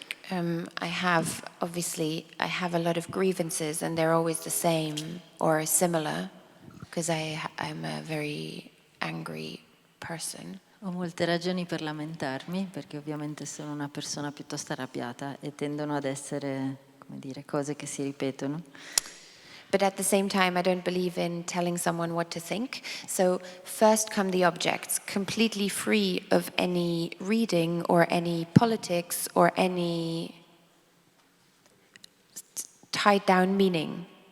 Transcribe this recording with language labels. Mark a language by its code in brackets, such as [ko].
[en] I have a lot of grievances, and they're always the same or similar, because I'm a very angry person. [it] Ho molte ragioni per lamentarmi, perché ovviamente sono una persona piuttosto arrabbiata e tendono ad essere, come dire, cose che si ripetono. [en] But at the same time, I don't believe in telling someone what to think. So first come the objects, completely free of any reading or any politics or any tied down meaning.